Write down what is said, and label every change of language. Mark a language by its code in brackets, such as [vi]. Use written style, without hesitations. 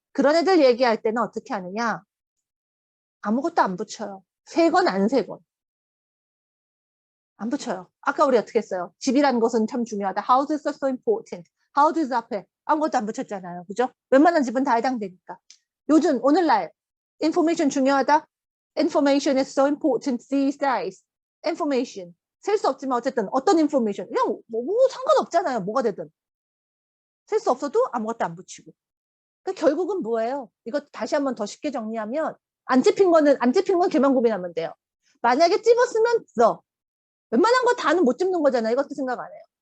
[ko] 그런 애들 얘기할 때는 어떻게 하느냐? 아무것도 안 붙여요. 세건 안 세건. 안 붙여요. 아까 우리 어떻게 했어요? 집이라는 것은 참 중요하다. [en] House is so important. [ko] House is 앞에 아무것도 안 붙였잖아요. 그죠? 웬만한 집은 다 해당되니까. 요즘 오늘날 information 중요하다. [en] Information is so important these days. Information. [ko] 셀 수 없지만 어쨌든 어떤 information. 그냥 뭐 상관없잖아요. 뭐가 되든. 셀 수 없어도 아무것도 안 붙이고. 그러니까 결국은 뭐예요? 이거 다시 한번 더 쉽게 정리하면 안 찝힌 건 걔만 고민하면 돼요. 만약에 찝었으면 써. 웬만한 거 다는 못 찝는 거잖아요. 이것도 생각 안 해요.